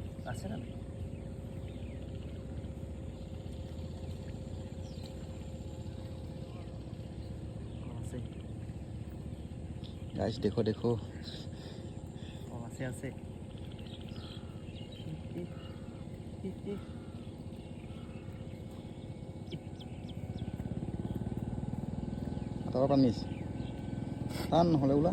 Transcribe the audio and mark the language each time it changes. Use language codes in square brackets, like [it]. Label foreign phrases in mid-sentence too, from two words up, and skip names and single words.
[as] আছে না [hi] गाइस देखो देखो [as] আছে আছে আটাৰ পানী টান নহ'লে ওলা